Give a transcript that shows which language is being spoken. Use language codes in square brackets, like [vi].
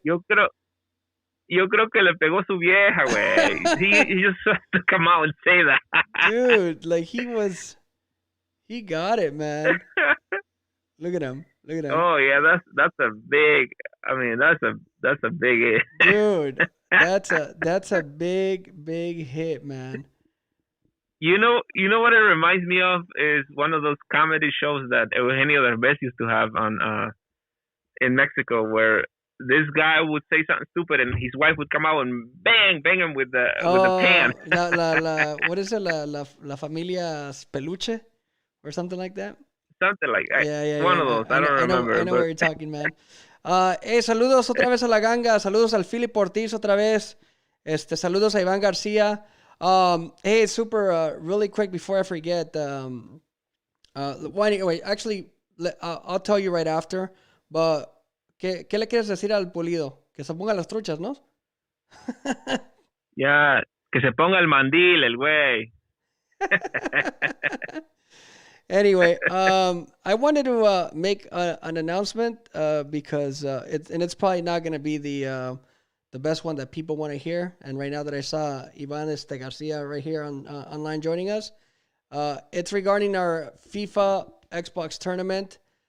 [es] Yo creo que le pegó su vieja, güey. [en] He just has to come out and say that. Dude, like he got it, man. Look at him. Oh yeah, that's a big. I mean, that's a big hit. Dude, that's a big hit, man. You know what it reminds me of is one of those comedy shows that Eugenio Derbez used to have on in Mexico, where this guy would say something stupid and his wife would come out and bang him with the pan. What is it? La familia peluche or something like that. Something like that. Yeah. One of those. I don't remember. I know where you're talking, man. [es] Saludos otra vez a la ganga. Saludos al Philip Ortiz otra vez. Saludos a Iván García. [en] Hey, super, really quick before I forget. Wait, actually, I'll tell you right after. [es] But, ¿qué le quieres decir al Pulido? Que se ponga las truchas, ¿no? Ya, que se ponga el mandil, el güey. [en] Anyway, I wanted to make an announcement because it's probably not going to be the best one that people want to hear. And right now that I saw Ivan Garcia right here on online joining us, it's regarding our FIFA Xbox tournament.